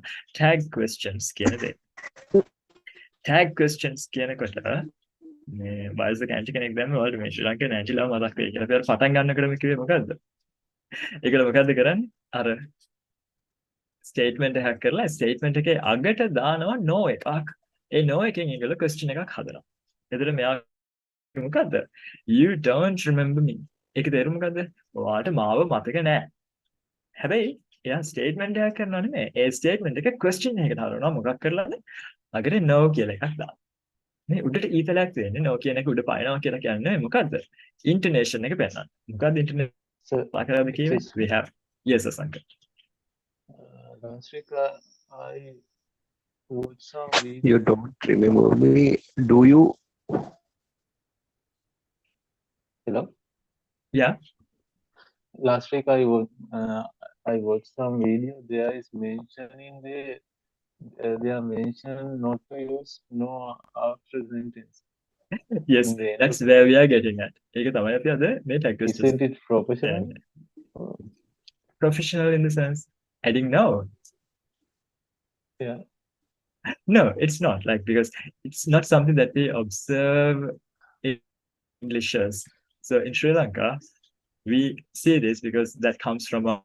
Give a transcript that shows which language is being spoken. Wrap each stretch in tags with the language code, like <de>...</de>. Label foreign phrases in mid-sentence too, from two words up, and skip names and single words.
<en>Tag questions</en> <si>කියන දේ.</si> <en>Tag questions</en> <si>කියනකොට මේ වයසක ඇන්ටි කෙනෙක් දැම්ම ඔයාලට මේ ශ්‍රී ලංකාවේ ඇන්ටිලා මතක් වෙයි කියලා. අපි අර පටන් ගන්නකොටම කිව්වේ මොකද්ද? ඒකල මොකද්ද කරන්නේ? අර ස්ටේට්මන්ට් එකක් කරලා ස්ටේට්මන්ට් එකේ අගට දානවා no එකක්. ඒ no එකෙන් ඒගොල්ලෝ question එකක් හදනවා. එතකොට මෙයා මොකද්ද?</si> <en>You don't remember me.</en> <si>ඒක තේරුම මොකද්ද? ඔයාට මාව මතක නැහැ. හැබැයි එයා ස්ටේට්මන්ට් එකක් කරනවා නෙමෙයි. ඒ ස්ටේට්මන්ට් එක question එකකට හරවනවා. මොකක් කරලාද? අගට no කියලා එකක් දානවා. මේ උඩට ඊතලයක් තියෙන්නේ no කියන එක උඩ පායනවා කියලා කියන්නේ මොකද්ද? intonation එක පෙන්නන්න. මොකද්ද intonation? පාකරාද කියන්නේ?</si> <en>We have yes Asanka. Last week I watched some video. You don't remember me, do you? Hello. Yeah. Last week I watched some video. There is mentioning they are mentioned not to use no after sentence. Yes, that's where we are getting at.</en> <si>ඒක තමයි අපි අද මේ</si> <en>tag questions. Isn't it professional? Professional in the sense adding no. Yeah. No, it's not like because it's not something that we observe in Englishers. So in Sri Lanka, we see this because that comes from our</en>